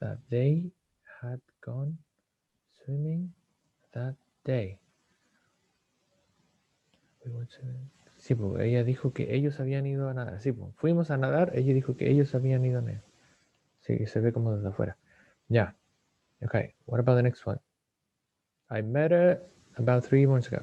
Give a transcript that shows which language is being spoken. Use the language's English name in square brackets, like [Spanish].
[English] They had gone swimming that day. We went swimming. [Spanish] Sí, pues ella dijo que ellos habían ido a nadar. Sí, pues fuimos a nadar, ella dijo que ellos habían ido a nadar. Sí, se ve como desde afuera. [English] Yeah. Okay, what about the next one? I met her about 3 months ago.